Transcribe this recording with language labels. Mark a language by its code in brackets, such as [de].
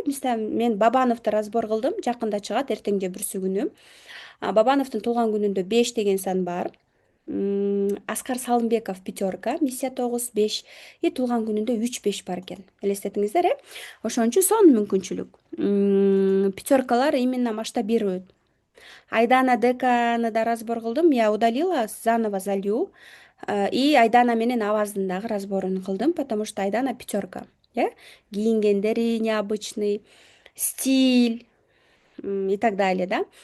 [ky] Мисалы, мен Бабановду разбор кылдым, жакында чыгат, эртең же бүрсү күнү. Бабановдун туулган күнүндө 5 деген сан бар. Аскар Салымбеков пятерка, миссия 9, 5 и туулган күнүндө 3-5 бар экен. Элестетиңиздер, ошон үчүн сонун мүмкүнчүлүк. [ru] Пятеркалар именно масштабируют. [ky] Айдана Деканы да разбор кылдым. [ru] Я удалила, заново залью. [ky] И Айдана менен Аваздын дагы разборун кылдым, [ru] потому что Айдана пятерка. [ky] Кийингендери [ru] необычный, стиль и так далее, да.